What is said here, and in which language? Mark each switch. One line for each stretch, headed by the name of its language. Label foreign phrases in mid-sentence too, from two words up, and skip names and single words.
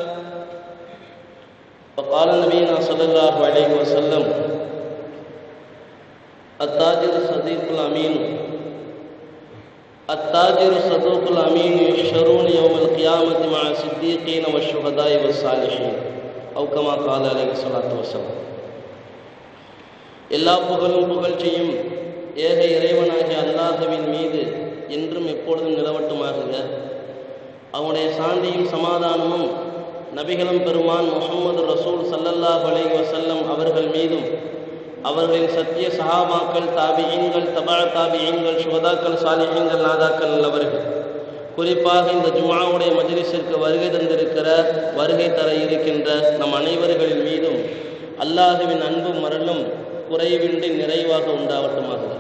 Arabic: وقال نبينا صلى الله عليه وسلم: التاجر الصديق الأمين يحشرون يوم القيامة مع الصديقين والشهداء والصالحين أو كما قال عليه الصلاة والسلام.
Tamil: எல்லா புகழும் புகழ்ச்சியும் ஏக இறைவனாகிய அல்லாஹ்வின் மீது என்றும் எப்பொழுதும் நிலவட்டுமாகுக. அவனுடைய சாந்தியும் சமாதானமும் நபிகளும் பெருமான் முஹம்மது ரசூல்
Arabic: صلى الله عليه وسلم
Tamil: அவர்கள் மீதும் அவர்களின் சத்திய சஹாபாக்கள், தாபிஈன்கள், தபா தாபிஈன்கள், சுஹதாக்கள், சாலிஹீன்கள், நாதாக்கள் நல்லவர்கள், குறிப்பாக இந்த ஜும்ஆவுடைய மஜ்லிஸிற்கு வருகை தர இருக்கின்ற நம் அனைவர்களின் மீதும் அல்லாஹ்வின் அன்பும் அருளும் குறைவின்றி நிறைவாக உண்டாகட்டுமாக.